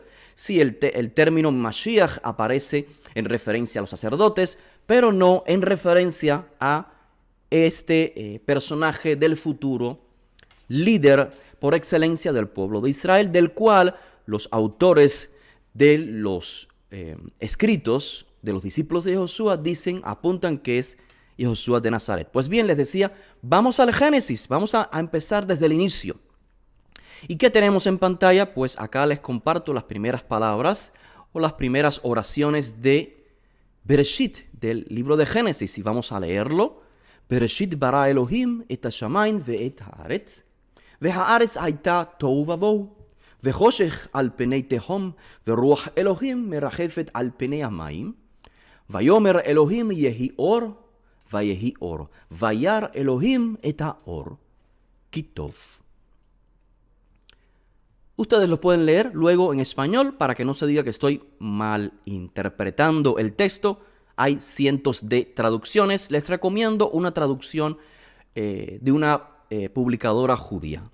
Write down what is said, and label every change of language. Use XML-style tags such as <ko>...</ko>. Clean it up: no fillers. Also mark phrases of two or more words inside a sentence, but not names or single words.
<es>Sí, el término Mashiach aparece en referencia a los sacerdotes, pero no en referencia a este personaje del futuro líder por excelencia del pueblo de Israel, del cual los autores de los escritos de los discípulos de Josué apuntan que es Josué de Nazaret. Pues bien, les decía, vamos al Génesis, vamos a empezar desde el inicio. ¿Y qué tenemos en pantalla? Pues acá les comparto las primeras palabras o las primeras oraciones de Bereshit, del libro de Génesis, y vamos a leerlo.</es> <he>בראשית ברא אלוהים את השמים ואת הארץ, והארץ הייתה תוהו ובוהו, וחושך על פני תהום, ורוח אלוהים מרחפת על פני המים. ויאמר אלוהים יהי אור, ויהי אור. וירא אלוהים את האור, כי טוב. Ustedes lo pueden leer luego en español para que no se diga que estoy mal interpretando el texto. Hay cientos de traducciones. Les recomiendo una traducción de una publicadora judía.</he>